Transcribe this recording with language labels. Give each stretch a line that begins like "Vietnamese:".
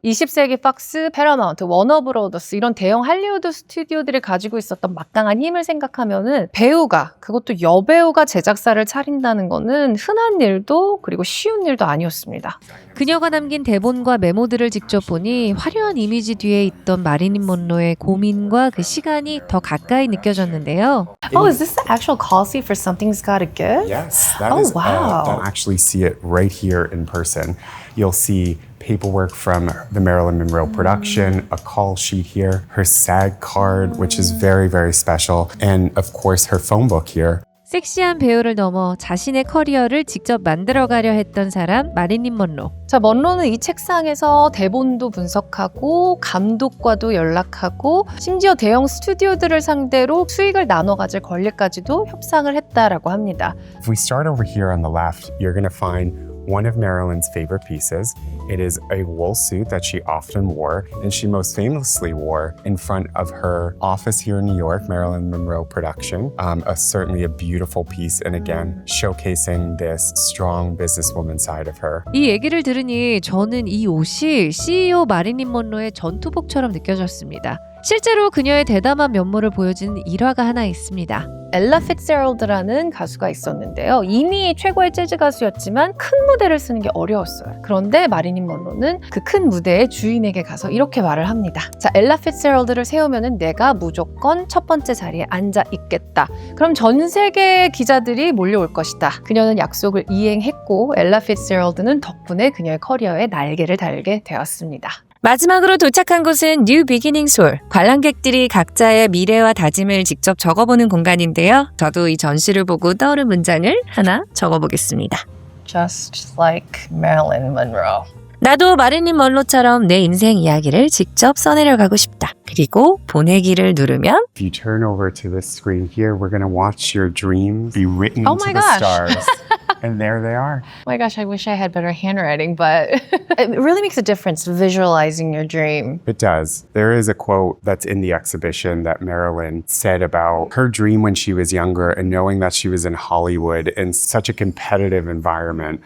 Korean: 20세기 팍스, 패러마운트, 워너브로더스 이런 대형 할리우드 스튜디오들이 가지고 있었던 막강한 힘을 생각하면은 배우가, 그것도 여배우가 제작사를 차린다는 거는 흔한 일도 그리고 쉬운 일도 아니었습니다. 그녀가 남긴 대본과 메모들을 직접 보니 화려한 이미지 뒤에 있던 마릴린 먼로의 고민과 그 시간이 더 가까이 느껴졌는데요.
English: Is this the actual call sheet for Something's Gotta Give? Yes, that Oh, is. wow. You'll actually see it right here in person. You'll see paperwork from the Marilyn Monroe production, a call sheet here, her SAG card, which is very, very special, and of course her phone book here.
Korean: 섹시한 배우를 넘어 자신의 커리어를 직접 만들어가려 했던 사람 마릴린 먼로. 자, 먼로는 이 책상에서 대본도 분석하고 감독과도 연락하고 심지어 대형 스튜디오들을 상대로 수익을 나눠 가질 권리까지도 협상을 했다라고 합니다.
English: If we start over here on the left, you're going to find one of Marilyn's favorite pieces. It is a wool suit that she often wore, and she most famously wore in front of her office here in New York, Marilyn Monroe production. Certainly a beautiful piece, and again, showcasing this strong businesswoman side of her.
Korean: 이 얘기를 들으니 저는 이 옷이 CEO 마릴린 먼로의 전투복처럼 느껴졌습니다. 실제로 그녀의 대담한 면모를 보여주는 일화가 하나 있습니다. 엘라 피츠제럴드라는 가수가 있었는데요. 이미 최고의 재즈 가수였지만 큰 무대를 쓰는 게 어려웠어요. 그런데 마릴린 먼로는 그 큰 무대의 주인에게 가서 이렇게 말을 합니다. 자, 엘라 피츠제럴드를 세우면은 내가 무조건 첫 번째 자리에 앉아 있겠다. 그럼 전 세계 기자들이 몰려올 것이다. 그녀는 약속을 이행했고 엘라 피츠제럴드는 덕분에 그녀의 커리어에 날개를 달게 되었습니다. 마지막으로 도착한 곳은 뉴 비기닝스 홀. 관람객들이 각자의 미래와 다짐을 직접 적어보는 공간인데요. 저도 이 전시를 보고 떠오른 문장을 하나 적어보겠습니다.
English: Just like Marilyn Monroe.
Korean: 나도 마릴린 먼로처럼 내 인생 이야기를 직접 써내려가고 싶다. 그리고 보내기를 누르면
English: If you turn over to this screen here, we're going to watch your dreams be written Oh into my the gosh. stars. And there they are. Oh my gosh, I wish I had better handwriting, but it really makes a difference visualizing your dream. It does. There is a quote that's in the exhibition that Marilyn said about her dream when she was younger and knowing that she was in Hollywood in such a competitive environment.